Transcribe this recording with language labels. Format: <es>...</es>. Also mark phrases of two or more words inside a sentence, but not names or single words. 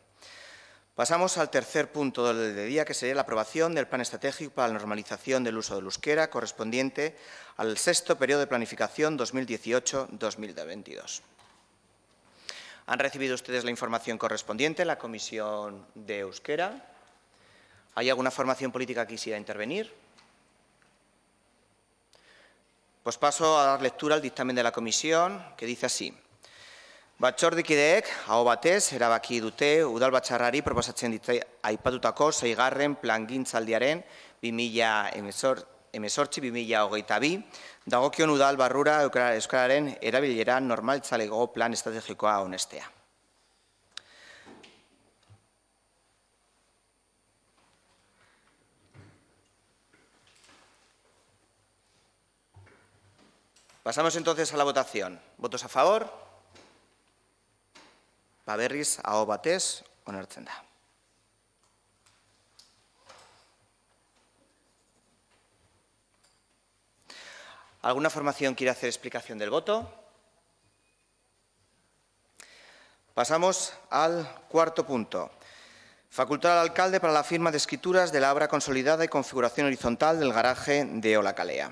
<es>Pasamos al tercer punto del día, que sería la aprobación del Plan Estratégico para la Normalización del Uso del Euskera, correspondiente al sexto periodo de planificación 2018-2022. Han recibido ustedes la información correspondiente en la Comisión de Euskera. ¿Hay alguna formación política que quisiera intervenir? Pues paso a dar lectura al dictamen de la Comisión, que dice así.</es> <eu>Batzordekideek aho batez erabaki dute udalbatzarrari proposatzen ditu aipatutako 6. plangintzaldiaren 2018-2022 dagokion udal barrura euskararen erabilera normalitzaleko plan estrategikoa onestea.</eu> <es>Pasamos entonces a la votación. ¿Votos a favor?</es> <eu>Berriz aho batez onartzen da.</eu> <es>¿Alguna formación quiere hacer explicación del voto? Pasamos al cuarto punto. Facultar al alcalde para la firma de escrituras de la obra consolidada y configuración horizontal del garaje de Olacalea.</es>